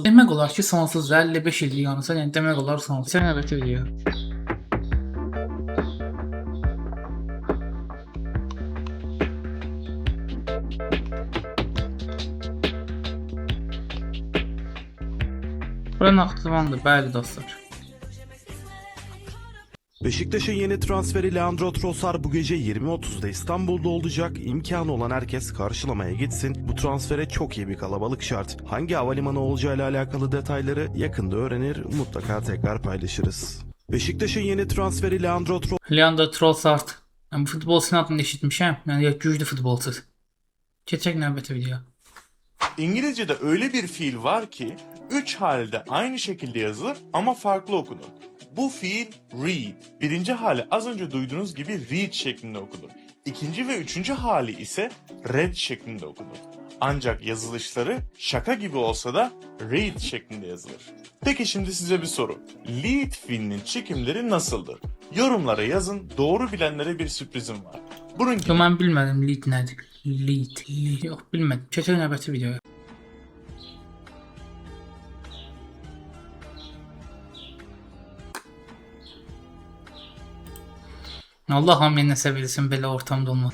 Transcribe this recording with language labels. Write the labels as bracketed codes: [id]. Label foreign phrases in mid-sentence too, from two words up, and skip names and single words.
[az] Demək olar ki, sonsuz və 55 il yanırsa, yəni demək olar sonsuz. Keçək növbəti video. Bura Naxçıvandır, bəli dostlar. [tr] Beşiktaş'ın yeni transferi Leandro Trossard bu gece 20.30'da İstanbul'da olacak. İmkanı olan herkes karşılamaya gitsin. Bu transfere çok iyi bir kalabalık şart. Hangi havalimanı olacağıyla alakalı detayları yakında öğrenir, mutlaka tekrar paylaşırız. Beşiktaş'ın yeni transferi [az] Leandro Trossard. Bu futbolçunun adını eşitmişəm. Yəni güclü futbolçu. Keçək növbəti video. [tr] İngilizce'de öyle bir fiil var ki 3 halde aynı şekilde yazılır ama farklı okunur. Bu fiil read. Birinci hali az önce duyduğunuz gibi read şeklinde okunur. İkinci ve üçüncü hali ise read şeklinde okunur. Ancak yazılışları şaka gibi olsa da read şeklinde yazılır. Peki şimdi size bir soru. Lead fiilinin çekimleri nasıldır? Yorumlara yazın. Doğru bilenlere bir sürprizim var. Bunun gibi... [az] Mən bilmədim lead nədir? Lead. Yox, bilmədim. Keçək növbəti videoya. Allah hamıya nəsə versin belə ortamda olmaq.